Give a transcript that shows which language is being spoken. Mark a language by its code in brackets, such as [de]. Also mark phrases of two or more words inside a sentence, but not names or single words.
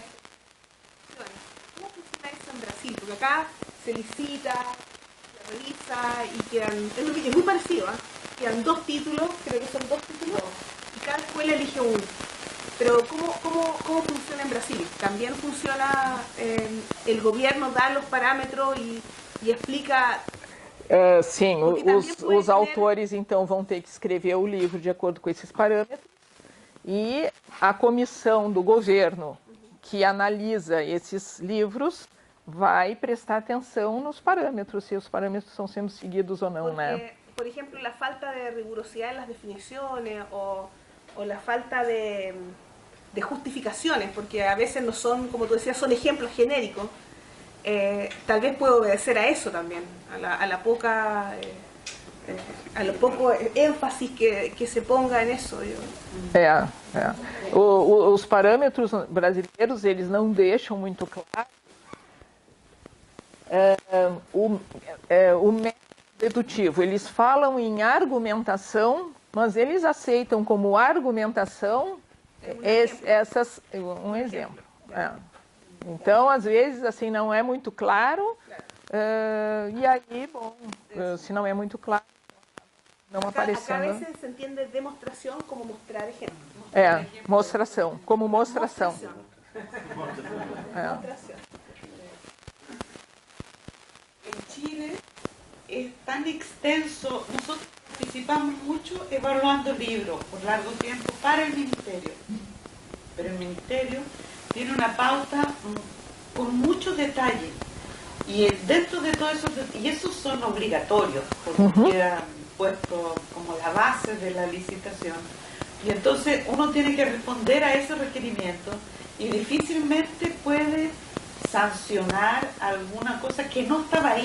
[es] ¿Cómo funciona eso en Brasil? Porque acá se licita, se revisa y quedan... Es muy parecido, ¿eh? Quedan 2 títulos, creo que son 2 títulos, y cada escuela elige uno. Pero ¿cómo funciona en Brasil? ¿También funciona, el gobierno da los parámetros y explica... [pt] Sim, os autores então vão ter que escrever o livro de acordo com esses parâmetros e a comissão do governo que analisa esses livros vai prestar atenção nos parâmetros, se os parâmetros estão sendo seguidos ou não, né? [es] Por ejemplo, la falta de rigurosidad en las definiciones o la falta de justificaciones, porque a veces no son, como tú decías, son ejemplos genéricos. Tal vez puede obedecer a eso también, a lo poco énfasis que se ponga en eso. [pt] Os parâmetros brasileiros, eles não deixam muito claro o método dedutivo. Eles falam em argumentação, mas eles aceitam como argumentação um exemplo. Então, às vezes, assim, não é muito claro, e aí, bom, se não é muito claro, não aparecendo... [es] Acá a veces se entiende demostração como mostrar exemplo. [pt] Mostração, como mostração. [es] En Chile es tan extenso, nosotros participamos mucho evaluando libros por largo tiempo para el Ministerio, pero el Ministerio tiene una pauta con muchos detalles y dentro de todo eso, y esos son obligatorios porque quedan puestos como la base de la licitación, y entonces uno tiene que responder a ese requerimiento y difícilmente puede sancionar alguna cosa que no estaba ahí.